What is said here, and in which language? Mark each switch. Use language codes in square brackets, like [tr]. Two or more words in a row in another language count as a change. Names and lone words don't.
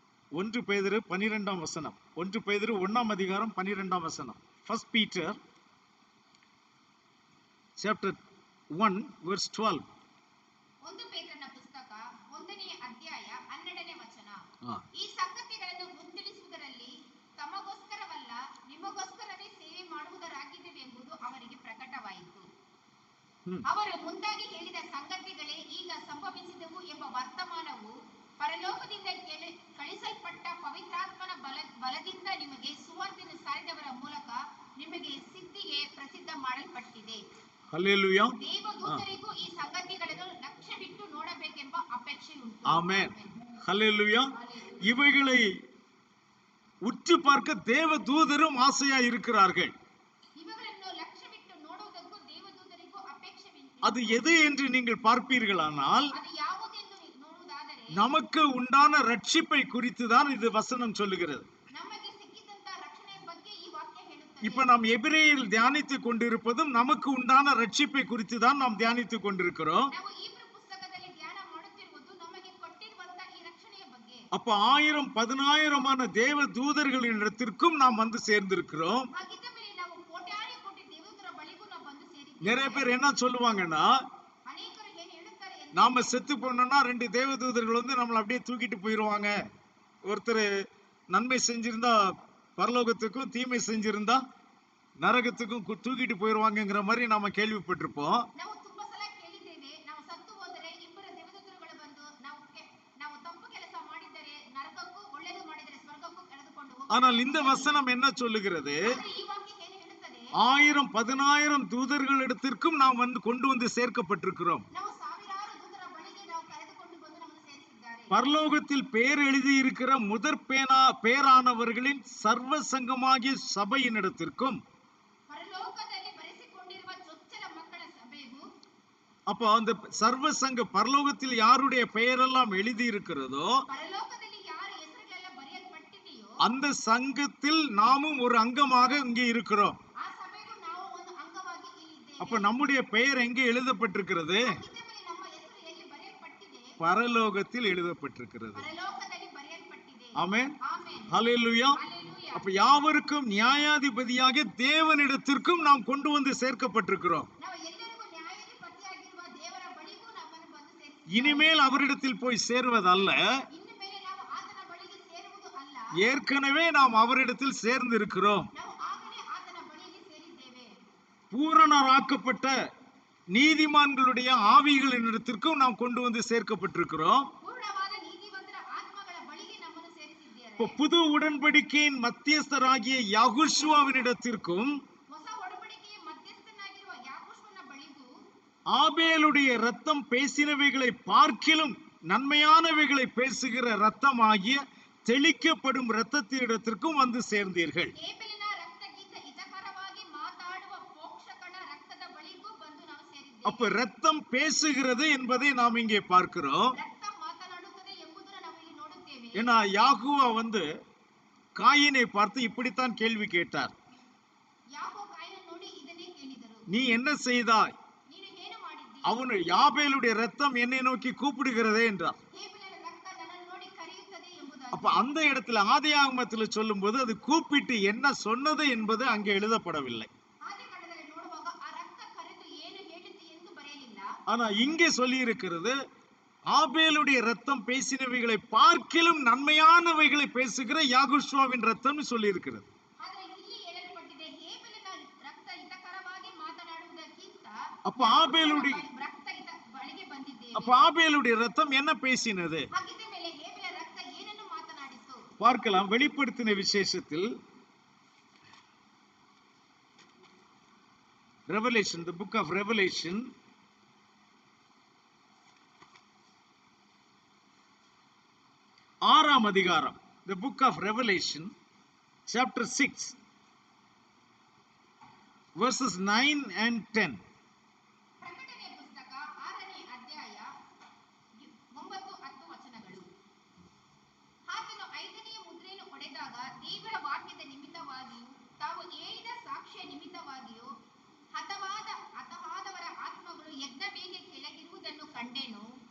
[ta] 1 பேதுரு 12ஆம் வசனம். 1 பேதுரு 1ஆம் அதிகாரம் 12ஆம் வசனம். [en] 1 Peter chapter 1 verse 12. [kn] ಒಂದು ಪೇತ್ರನ ಪುಸ್ತಕ 1ನೇ ಅಧ್ಯಾಯ 12ನೇ ವಚನ. ಆ. ಈ ಸಂಗತಿಗಳನ್ನು ಮುಂತಿಳಿಸುವುದರಲ್ಲಿ ತಮಗೋಸ್ಕರವಲ್ಲ ನಿಮಗೋಸ್ಕರವೇ ಸೇವೆ ಮಾಡುವುದರಾಗಿದೆವೆಂಬುದು ಅವರಿಗೆ ಪ್ರಕಟವಾಯಿತು. ಅವರು ಮುಂದಾಗಿ ಹೇಳಿದ ಸಂಗತಿಗಳೇ ಈಗ ಸಂಭವಿಸಿದವು ಎಂಬ ವರ್ತಮಾನವು ಪರಲೋಕದಿಂದ ಕಳಿಸಲ್ಪಟ್ಟ ಪವಿತ್ರಾತ್ಮನ ಬಲದಿಂದ ನಿಮಗೆ ಸುವಾರ್ತೆಯನ್ನು ಸಾರಿದವರ ಮೂಲಕ ನಿಮಗೆ ಸಿದ್ಧಿಗೆ ಪ್ರಸಿದ್ಧ ಮಾಡಲ್ಪಟ್ಟಿದೆ. ಹಲ್ಲೆಲೂಯಾ. ದೇವದೂತರಿಗೂ ಈ ಸಂಗತಿಗಳನ್ನು ಲಕ್ಷ್ಯವಿಟ್ಟು ನೋಡಬೇಕೆಂಬ ಅಪೇಕ್ಷೆ ಉಂಟು. [ta] ஆமென். ஹல்லேலூயா. இவைகளை உற்று பார்க்க தேவதூதரும் ஆசையா இருக்கிறார்கள். [kn] ಇವುಗಳನ್ನು ಲಕ್ಷ್ಯವಿಟ್ಟು ನೋಡುವುದಕ್ಕೂ ದೇವದೂತರಿಗೂ ಅಪೇಕ್ಷವಿದೆ. [ta] அது எது என்று நீங்கள் பார்ப்பீர்களானால் [kn] ಅದು ಯಾವುದೆಂದು ನೋಡುವುದಾದರೆ [ta] நமக்கு உண்டான ரட்சிப்பை குறித்து தான் இது வசனம் சொல்லுகிறது. [kn] ನಮಗೆ ಸಿಕ್ಕಿದಂತ ರಕ್ಷಣೆಯ ಬಗ್ಗೆ ಈ ವಾಕ್ಯ ಹೇಳುತ್ತದೆ. [ta] இப்ப நாம் எபிரேயரில் தியானித்துக் கொண்டிருப்பதும் நமக்கு உண்டான ரட்சிப்பை குறித்து தான் நாம் தியானித்துக் கொண்டிருக்கிறோம். [kn] ನಾವು ಈ ಪುಸ್ತಕದಲ್ಲಿ ಧ್ಯಾನ ಮಾಡುತ್ತಿರುವುದು ನಮಗೆ ಕೊಟ್ಟಿರುವಂತ ಈ ರಕ್ಷಣೆಯ ಬಗ್ಗೆ. [ta] அப்ப 1000 10000 தேவ தூதர்களிடத்திற்கும் நாம் வந்து சேர்ந்திருக்கிறோம். [kn] ಹಾಗಿದ್ದ ಮೇಲೆ ನಾವು ಕೋಟ್ಯಾನು ಕೋಟಿ ದೇವದೂತರ ಬಳಿಗೂ ನಾವು ಬಂದು ಸೇರಿದ್ದೇವೆ. [ta] நிறைய பேர் என்ன சொல்லுவாங்கன்னா, [kn] ಅನೇಕರು ಏನು ಹೇಳುತ್ತಾರೆ ಎಂದರೆ [ta] நாம செத்து போனோம்னா 2 தேவதூதர்கள் வந்து நம்மளை அப்படியே தூக்கிட்டு போயிருவாங்க. ஒருத்தர் நன்மை செஞ்சிருந்தா பரலோகத்துக்கும், தீமை செஞ்சிருந்தா நரகத்துக்கும் தூக்கிட்டு போயிருவாங்கங்கிற மாதிரி நாம கேள்விப்பட்டிருப்போம். [kn] ನಾವು ತುಂಬಾ ಸಲ ಕೇಳಿದ್ದೇವೆ, ನಾವು ಸತ್ತು ಹೋದರೆ ಇಬ್ಬರು ದೇವದೂತರುಗಳು ಬಂದು ನಾವು ತಪ್ಪು ಕೆಲಸ ಮಾಡಿದರೆ ನರಕಕ್ಕೂ, ಒಳ್ಳೆಯದು ಮಾಡಿದರೆ ಸ್ವರ್ಗಕ್ಕೂ ಕರೆದುಕೊಂಡು ಹೋಗುತ್ತಾರೆ. [ta] ஆனால் இந்த வசனம் என்ன சொல்லுகிறது? [kn] ಆದರೆ ಈ ವಾಕ್ಯ ಏನು ಹೇಳುತ್ತದೆ? [ta] 1000 10000 தூதர்களிடத்திற்கும் நாம் வந்து கொண்டு வந்து சேர்க்கப்பட்டிருக்கிறோம். [kn] ನಾವು ಸಾವಿರಾರು ದೂತರ ಬಳಿಗೆ ನಾವು ಕರೆದುಕೊಂಡು ಬಂದು ನಮ್ಮನ್ನು ಸೇರಿಸಿದ್ದಾರೆ. [ta] பரலோகத்தில் பேர் எழுதி இருக்கிற பேரானவர்களின் சர்வ சங்கமாகிய சபையினிடத்திற்கும், [kn] ಪರಲೋಕದಲ್ಲಿ ಬರೆಸಿಕೊಂಡಿರುವ ಚೊಚ್ಚಲ ಮಕ್ಕಳ ಸಭೆಗೂ, [ta] அப்போ அந்த சர்வ சங்க பரலோகத்தில் யாருடைய பெயரெல்லாம் எழுதி இருக்கிறதோ [kn] ಪರಲೋಕದಲ್ಲಿ ಯಾರ ಹೆಸರುಗಳೆಲ್ಲ ಬರೆಯಲ್ಪಟ್ಟಿದೆಯೋ [ta] அந்த சங்கத்தில் நாமும் ஒரு அங்கமாக இங்கே இருக்கிறோம். [kn] ಆ ಸಭೆಗೂ ನಾವು ಒಂದು ಅಂಗವಾಗಿ ಇಲ್ಲಿದ್ದೇವೆ. [ta] அப்ப நம்முடைய பெயர் எங்கே எழுதப்பட்டிருக்கிறது? [kn] ಹಾಗಿದ್ದ ಮೇಲೆ ನಮ್ಮ ಹೆಸರು ಎಲ್ಲಿ ಬರೆಯಲ್ಪಟ್ಟಿದೆ? [ta] பரலோகத்தில் எழுதப்பட்டிருக்கிறது. [kn] ಪರಲೋಕದಲ್ಲಿ ಬರೆಯಲ್ಪಟ್ಟಿದೆ. [ta] ஆமென். [kn] ಆಮೆನ್. [ta] ஹல்லேலூயா. [kn] ಹಲ್ಲೆಲೂಯಾ. [ta] அப்ப யாவருக்கும் நியாயாதிபதியாக தேவனிடத்திற்கும் நாம் கொண்டு வந்து சேர்க்கப்பட்டிருக்கிறோம். [kn] ನಾವು ಎಲ್ಲರಿಗೂ ನ್ಯಾಯಾಧಿಪತಿಯಾಗಿರುವ ದೇವರ ಬಳಿಗೂ ನಮ್ಮನ್ನು ಬಂದು ಸೇರಿಸಿದ್ದಾರೆ. [ta] இனிமேல் அவரிடத்தில் போய் சேர்வதல்ல, [kn] ಇನ್ನು ಮೇಲೆ ನಾವು ಆತನ ಬಳಿಗೆ ಸೇರುವುದು ಅಲ್ಲ, [ta] ஏற்கனவே நாம் அவரிடத்தில் சேர்ந்து இருக்கிறோம். [kn] ನಾವು ಆಗಲೇ ಆತನ ಬಳಿಗೆ ಸೇರಿದ್ದೇವೆ. [ta] பூரணராக்கப்பட்ட நீதிமான்களுடைய ஆவிகளிடத்திற்கும் நாம் கொண்டு வந்து சேர்க்கப்பட்டிருக்கிறோம். [kn] ಪೂರ್ಣವಾದ ನೀತಿವಂತರ ಆತ್ಮಗಳ ಬಳಿಗೆ ನಮ್ಮನ್ನು ಸೇರಿಸಿದ್ದಾರೆ. [ta] இப்போ புது உடன்படிக்கையின் மத்தியஸ்தராகிய யெகோஷுவாவினிடத்திற்கும், [kn] ಹೊಸ ಒಡಂಬಡಿಕೆಯ ಮಧ್ಯಸ್ಥನಾಗಿರುವ ಯಾಕೋಬನ ಬಳಿಗೂ, [ta] ஆபேலுடைய இரத்தம் பேசினவைகளை பார்க்கிலும் நன்மையானவைகளை பேசுகிற இரத்தமாகிய தெளிக்கப்படும் இரத்தத்தினிடத்திற்கும் வந்து சேர்ந்தீர்கள். [kn] ಹೇಬೆಲನ ರಕ್ತಕ್ಕಿಂತ ಹಿತಕರವಾಗಿ ಮಾತಾಡುವ ಪೋಷಕನ ರಕ್ತದ ಬಳಿಗೂ ಬಂದು ನಾವು ಸೇರಿದ್ದೇವೆ. [ta] அப்ப இரத்தம் பேசுகிறது என்பதை நாம் இங்கே பார்க்கிறோம். [kn] ರಕ್ತ ಮಾತನಾಡುತ್ತದೆ ಎಂಬುದನ್ನು ನಾವು ಇಲ್ಲಿ ನೋಡುತ್ತೇವೆ. [ta] ஏன்னா யாகுவா வந்து காயினை பார்த்து இப்படித்தான் கேள்வி கேட்டார். [kn] ಯಾಕೋ ಕಾಯಿನ ನೋಡಿ ಇದನ್ನೇ ಕೇಳಿದರು, [ta] நீ என்ன செய்தாய்? [kn] ನೀನು ಏನು ಮಾಡಿದ್ದೀ? [ta] அவனு யாபேலுடைய இரத்தம் என்னை நோக்கி கூப்பிடுகிறதே என்றார். [kn] ಹೇಬೆಲನ ರಕ್ತ ನನ್ನನ್ನು ನೋಡಿ ಕರೆಯುತ್ತದೆ ಎಂಬುದಾಗಿ. [ta] அப்ப அந்த இடத்துல ஆதியாகமத்துல சொல்லும்போது அது கூப்பிட்டு என்ன சொன்னது என்பது அங்கே எழுதப்படவில்லை. [kn] ಆದಿಕಾಂಡದಲ್ಲಿ ನೋಡುವಾಗ ಆ ರಕ್ತ ಕರೆದು ಏನು ಹೇಳಿತು ಎಂದು ಬರೆಯಲಿಲ್ಲ. [ta] ஆனா இங்கே சொல்லி இருக்கிறது, ஆபேலுடைய இரத்தம் பேசினவைகளை பார்க்கிலும் நன்மையானவைகளை பேசுகிற யாகுஷுவாவின் ரத்தம்னு சொல்லி இருக்கிறது. [kn] ಆದರೆ ಇಲ್ಲಿ ಹೇಳಲ್ಪಟ್ಟಿದೆ, ಹೇಬೆಲನ ರಕ್ತ ಹಿತಕರವಾಗಿ ಮಾತನಾಡುವುದಕ್ಕಿಂತ [ta] அப்ப ஆபேலுடைய [kn] ರಕ್ತ ಬಳಿಗೆ ಬಂದಿದ್ದೇವೆ. [ta] அப்ப ஆபேலுடைய ரத்தம் என்ன பேசினது? [kn] ಹಾಗಿದ್ದ ಮೇಲೆ ಹೇಬೆಲ ರಕ್ತ ಏನನ್ನು ಮಾತನಾಡಿತು? [ta] பார்க்கலாம். வெளிப்படுத்தின விசேஷத்தில் [en] Revelation, the book of Revelation, [ta] ஆறாம் அதிகாரம், [en] the book of Revelation, chapter 6, verses 9 and 10. [kn] ಪ್ರಕಟಣೆಯ ಪುಸ್ತಕ 6ನೇ ಅಧ್ಯಾಯ 9-10 ವಚನಗಳು. ಆತನು 5ನೇ ಮುದ್ರೆಯನ್ನು ಒಡೆದಾಗ ದೇವರ ವಾಕ್ಯದ ನಿಮಿತ್ತವಾಗಿಯೂ ತಾವು ಹೇಳಿದ ಸಾಕ್ಷ್ಯ ನಿಮಿತ್ತವಾಗಿಯೂ ಹತವಾದವರ ಆತ್ಮಗಳು ಯಜ್ಞವೇದಿಯ ಕೆಳಗಿರುವುದನ್ನು ಕಂಡೆನು.